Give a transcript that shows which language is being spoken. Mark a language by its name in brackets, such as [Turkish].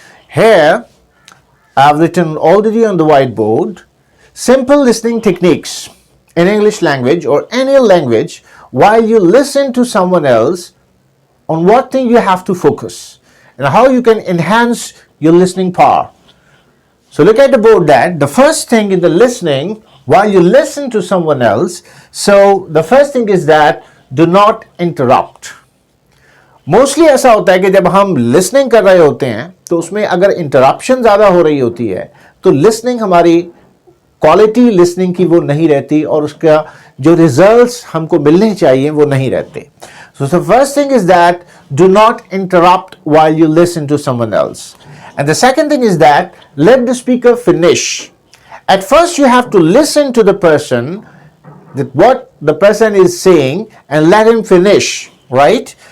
[English] Here I have written already on the whiteboard simple listening techniques in English language or any language while you listen to someone else on what thing you have to focus and how you can enhance your listening power. So look at the board that the first thing in the listening while you listen to someone else, so the first thing is that do not interrupt. [Hindi] Mostly ऐसा होता है कि जब हम listening कर रहे होते हैं तो उसमें अगर इंटरप्शन ज़्यादा हो रही होती है तो लिसनिंग हमारी क्वालिटी लिसनिंग की वो नहीं रहती और उसका जो रिजल्ट्स हमको मिलने चाहिए वो नहीं रहते. [English] So the first thing is that do not interrupt while you listen to someone else. And the second thing is that let the speaker finish. At first you have to listen to the person, that what the person is saying, and let him finish, right?